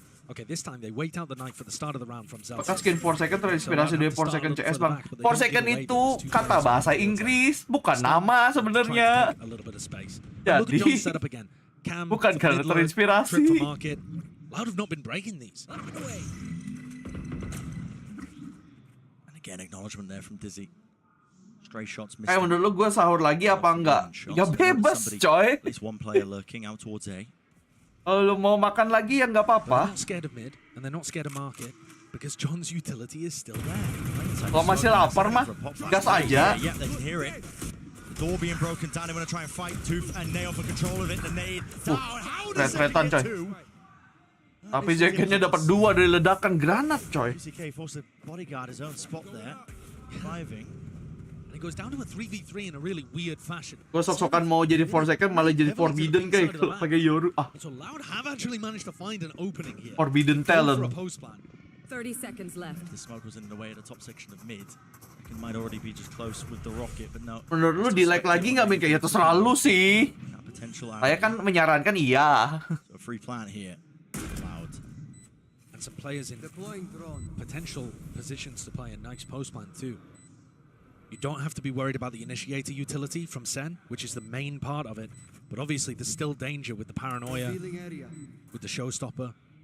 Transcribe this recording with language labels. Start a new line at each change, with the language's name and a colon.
English: Okay, this time they wait out the knife for the start of the round from Zelda.
Indonesian: Apakah skin 4 second terinspirasi dari 4 second CS bang? 4 second itu kata bahasa Inggris, bukan nama sebenarnya. Jadi bukan karena terinspirasi.
English: Loud have not been breaking these. And again, acknowledgement there from Dizzy. Stray shots missed.
Indonesian: Kayak menurut lu gue sahur lagi apa enggak? Ya bebas coy.
English: At least one player lurking out towards A.
Indonesian: Kalau lu mau makan lagi ya nggak apa-apa.
English: They're not scared of mid and they're not scared of market because John's utility is still there.
Indonesian: Kalau masih lapar mah, gas aja.
English: Yeah, they can hear it. The door being broken down. They want to try and fight Tooth and Nail for control of it. The nade down. How does it get two?
Indonesian: Tapi jaketnya dapat 2 dari ledakan granat coy.
English: VCT forced the bodyguard his own spot there. Driving. It goes down to a 3v3 in a really weird fashion.
Indonesian: Gue sok-sokan mau jadi 4 second malah jadi forbidden kayak kalau pakai Yoru.
English: So Loud have actually managed to find an opening here. Forbidden talent. 30 seconds left. The smoke was in the way at the top section of mid. It might already be just close with the rocket, but no.
Indonesian: Menurut lu di like lagi nggak Min? Kayak terserah lu sih. Saya kan menyarankan iya.
English: So free plant here. Loud. And some players in potential positions to play a nice post plant too. You don't have to be worried about the initiator utility from Sen, which is the main part of it. But obviously there's still danger with the paranoia, with the showstopper.